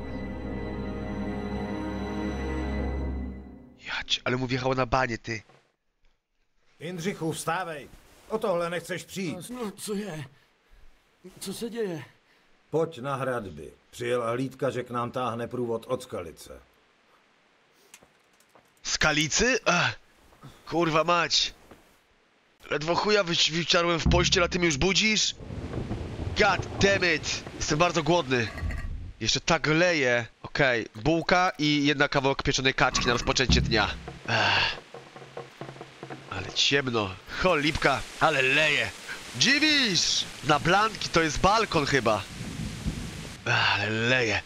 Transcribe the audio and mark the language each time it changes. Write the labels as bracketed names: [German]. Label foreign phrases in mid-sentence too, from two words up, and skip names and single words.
[Polish] Jač, ale mu wjechało na banie, ty. [Czech] Jindřichu, vstávej. O tohle nechceš přijít. No, co je? Co se děje? Pojď na hradby. Přijela hlídka, že k nám táhne průvod od Skalice. [Polish] Skalicy? Kurwa mać. Ledwo chuja wyczarłem w pościel, a ty mnie już budzisz? [English] God damn it. [Polish] Jestem bardzo głodny. Jeszcze tak leje. Okej, bułka i jedna kawałek pieczonej kaczki na rozpoczęcie dnia. Ale ciemno. Cholipka, ale leje. Dziwisz! Na Blanki to jest balkon chyba. Ale leje.